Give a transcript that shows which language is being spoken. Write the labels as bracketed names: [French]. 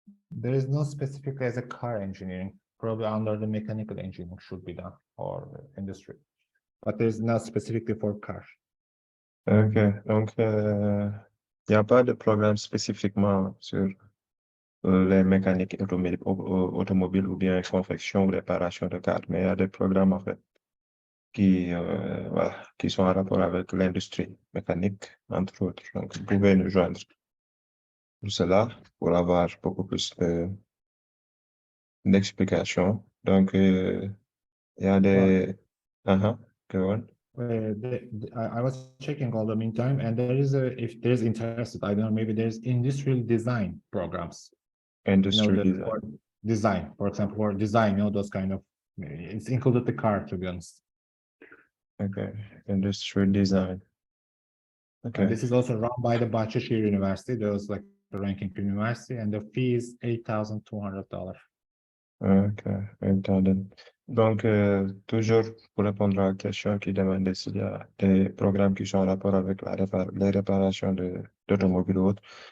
[English] There is no specific as a car engineering, probably under the mechanical engineering should be done or industry, but there's not specifically for car. [French] Ok, donc il n'y a pas de programme spécifiquement sur les mécaniques automobiles ou bien confection ou réparation de cars, mais il y a des programmes en fait qui sont en rapport avec l'industrie mécanique, entre autres. Donc, vous pouvez nous joindre pour cela, pour avoir beaucoup plus d'explications. Donc, il y a des... [English] Go on. I was checking all the meantime, and there is if there's interested, I don't know, maybe there's industrial design programs. Industrial design. For design, for example, for design, those kind of, it's included the car, to be honest. Okay, industrial design. Okay. And this is also run by the Bahçeşehir University. There's like the ranking university, and the fee is $8,200. Okay, 8,000. [French] Donc, toujours pour répondre à la question qui demandait s'il y a des programmes qui sont en rapport avec les réparations d'automobiles ou autres.